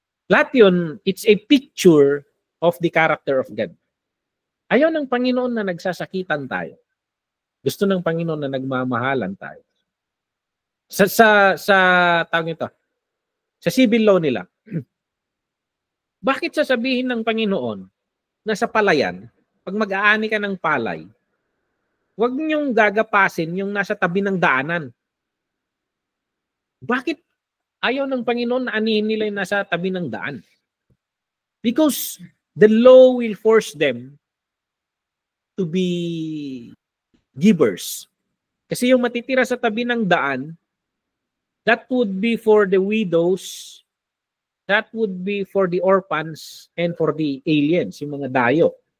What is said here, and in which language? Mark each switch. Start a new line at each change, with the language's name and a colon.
Filipino: Lahat yun,
English: it's a picture of the character of God.
Filipino: Ayaw ng Panginoon na nagsasakitan tayo. Gusto ng Panginoon na nagmamahalan tayo. Sa tawag nito, sa civil law nila, bakit sasabihin ng Panginoon na sa palayan, pag mag-aani ka ng palay, huwag niyong gagapasin yung nasa tabi ng daanan. Bakit ayaw ng Panginoon na anihin nila yung nasa tabi ng daan?
English: Because the law will force them to be givers.
Filipino: Kasi yung matitira sa tabi ng daan,
English: that would be for the widows, that would be for the orphans, and for the aliens,
Filipino: yung mga dayo.